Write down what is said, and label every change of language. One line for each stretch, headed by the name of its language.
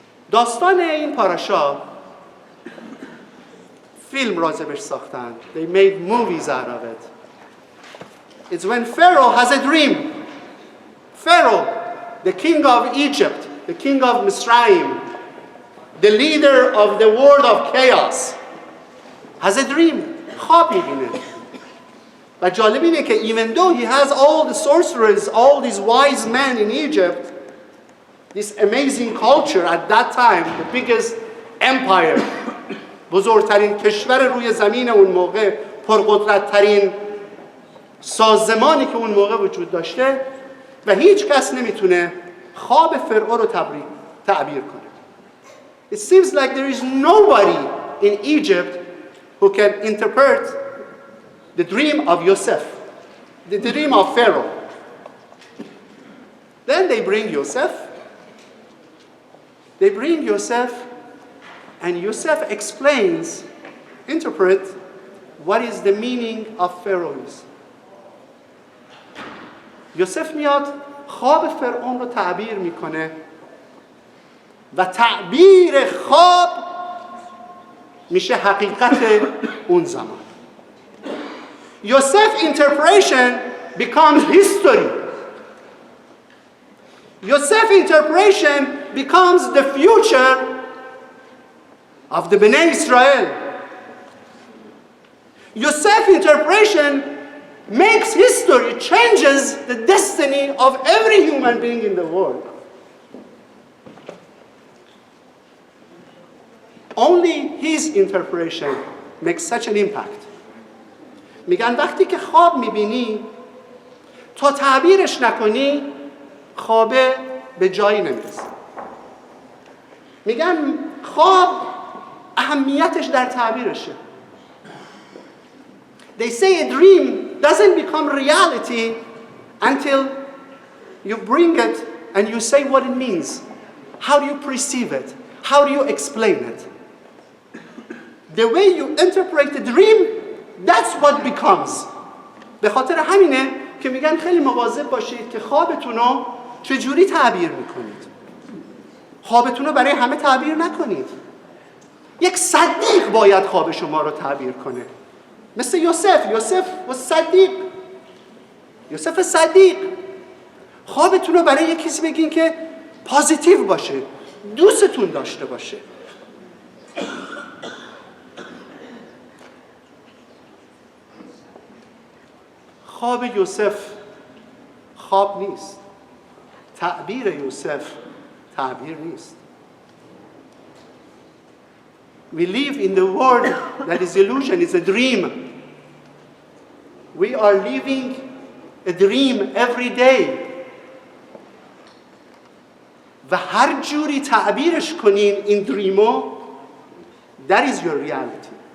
Persian: داستان این پاراشا فیلم راجبش ساختن.
English: They made movies out of it. It's when Pharaoh has a dream. Pharaoh, the king of Egypt, the king of Misraim, the leader of the world of chaos, has a dream.
Persian: خواب می‌بینه. و جالب اینه که
English: even though he has all the sorcerers, all these wise men in Egypt, this amazing culture at that time, the biggest empire,
Persian: بزرگترین کشور روی زمین اون موقع، پرقدرت‌ترین سازمانی که اون موقع وجود داشته و هیچ کس نمیتونه خواب فرعون رو تعبیر کنه.
English: It seems like there is nobody in Egypt who can interpret the dream of Yosef, the dream of Pharaoh. Then they bring Yosef. They bring Yosef, and Yosef explains, interpret what is the meaning of Pharaohs.
Persian: یوسف میاد خواب فرعون رو تعبیر میکنه و تعبیر خواب میشه حقیقت اون زمان.
English: Yosef's interpretation becomes history. Yosef's interpretation becomes the future of the Bnei Israel. Yosef's interpretation makes history, changes the destiny of every human being in the world. Only his interpretation makes such an impact.
Persian: میگن وقتی که خواب میبینی تا تعبیرش نکنی خوابه به جایی نمیرسه. میگن خواب اهمیتش در تعبیرشه.
English: They say a dream doesn't become reality until you bring it and you say what it means. How do you perceive it? How do you explain it? The way you interpret the dream, that's what becomes.
Persian: به خاطر همینه که میگن خیلی مواظب باشید که خوابتون رو چجوری تعبیر میکنید. خوابتون رو برای همه تعبیر نکنید. یک صدیق باید خواب شما رو تعبیر کنه. مثل یوسف و صدیق. یوسف صدیق. خوابتون رو برای یک کسی بگین که پازیتیو باشه، دوستتون داشته باشه. خواب یوسف خواب نیست. تعبیر یوسف تعبیر نیست.
English: We live in the world that is illusion, it's a dream. We are living a dream every day.
Persian: و هر جوری تعبیرش کنین این دریمو،
English: that is your reality.